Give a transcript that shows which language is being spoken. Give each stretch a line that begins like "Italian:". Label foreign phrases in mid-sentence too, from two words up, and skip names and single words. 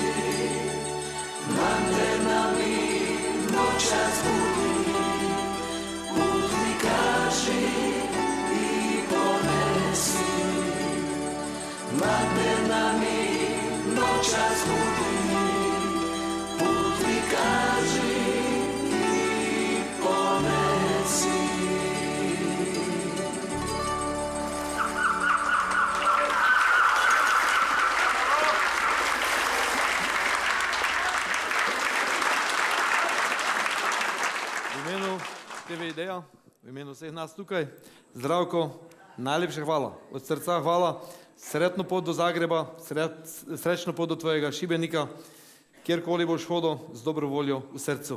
Croatian: Lanterna mi noćas budi, put mi kaži i ponesi. Lanterna mi noćas budi, put mi kaži i ponesi.
Slovenian: V imenu TV Ideja, v imenu vseh nas tukaj, Zdravko, najlepša hvala, od srca hvala, sretno pot do Zagreba, srečno pot do tvojega Šibenika, kjerkoli boš hodil, z dobro voljo v srcu.